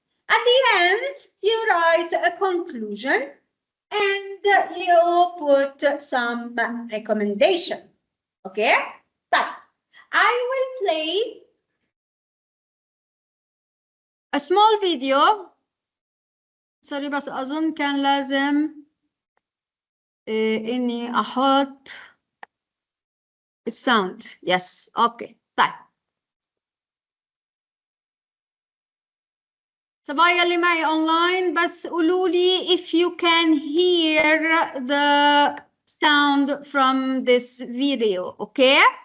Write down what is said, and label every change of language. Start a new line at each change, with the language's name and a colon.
English: At the end, you write a conclusion and you put some recommendation. Okay,
Arabic: طيب
English: I will play a small video. sorry
Arabic: بس أظن كان لازم إني أحط الساوند.
English: yes, okay.
Arabic: طيب صبايا اللي معي online بس قولوا لي
English: if you can hear the sound from this video, okay?